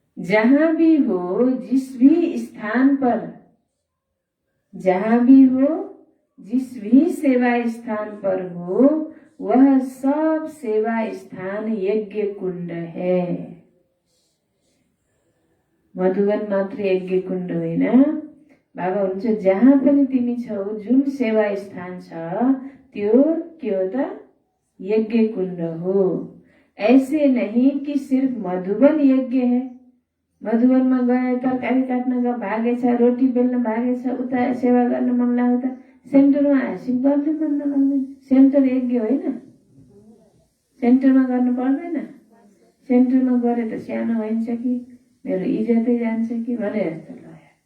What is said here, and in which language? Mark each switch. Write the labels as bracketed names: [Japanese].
[Hindi] जहां भी हो, जिस भी स्थान पर, जहां भी हो, जिस भी सेवा स्थान पर हो, वह सब सेवा स्थान यज्ञ कुंड है। [Nepali] मधुवन मात्र यज्ञ कुंड होइन। बाबा हुन्छ जहाँ पनि तिमी छौ, जुन सेवा स्थान छ त्यो के हो त? यज्ञ कुंड हो। [Hindi] ऐसे नहीं कि सिर्फ मधुबन यज्ञ है। [Nepali] मधुबनमा गए, तरकारी काट्न भागेछ, रोटी बेल्न भागेछ, उता सेवा गर्न मन लाग्यो त सेन्टरमा हाँसी गर्न मन लाग्दैन। सेन्टर यज्ञ होइन, सेन्टरमा गर्नु पर्दैन। सेन्टरमा गरे त सानो भइन्छ कि मेरो इज्जतै जान्छ कि भने जस्तो लाग्यो।